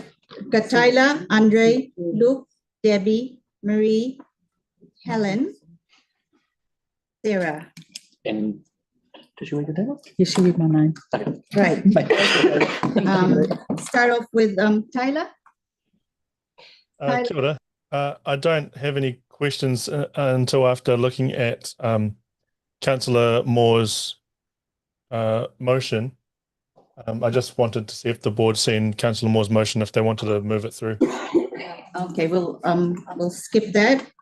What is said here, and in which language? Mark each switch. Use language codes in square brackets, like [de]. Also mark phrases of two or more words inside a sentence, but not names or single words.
[en] Got Tyler, Andre, Luke, Debbie, Marie, Helen, Sarah. And did you read the name? Yes, she read my name. Right. Start off with Tyler. [mi] Kia ora. [en] I don't have any questions until after looking at Councillor Moore's motion. I just wanted to see if the board seen Councillor Moore's motion, if they wanted to move it through. Okay, we'll skip that.